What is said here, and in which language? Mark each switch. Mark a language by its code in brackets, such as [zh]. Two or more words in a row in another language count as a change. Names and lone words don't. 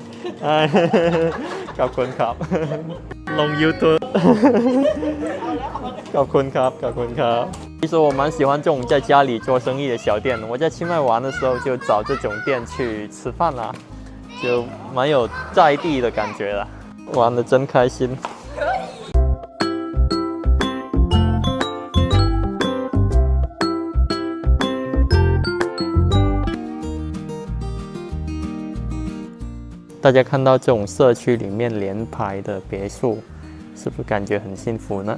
[th] ขอบคุณครับลง YouTube ขอบคุณครับขอบคุณครับ [zh] 其实我蛮喜欢这种在家里做生意的小店。我在清迈玩的时候就找这种店去吃饭啦，就蛮有在地的感觉啦，玩得真开心。大家看到这种社区里面连排的别墅，是不是感觉很幸福呢？